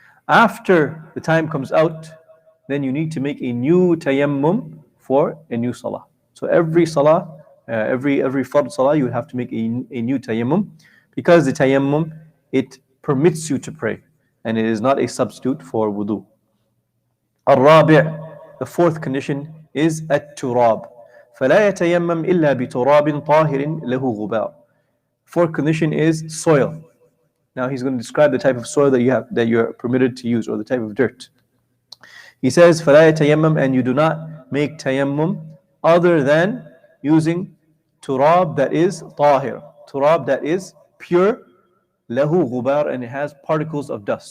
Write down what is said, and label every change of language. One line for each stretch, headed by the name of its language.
English: After the time comes out, then you need to make a new tayammum for a new salah. So every salah, every fard salah, you have to make a new tayammum, because the tayammum, it permits you to pray, and it is not a substitute for wudu.
Arabic: الرابع,
English: the fourth condition is
Arabic: التراب. فلا يتيمم إلا بتراب طاهر له غبار.
English: Fourth condition is soil. Now he's going to describe the type of soil that you're permitted to use, or the type of dirt. He says,
Arabic: فَلَا يَتَيَمَّمْ,
English: and you do not make tayammum other than using turab that is tahir, turab that is pure,
Arabic: lahu ghubar,
English: and it has particles of dust.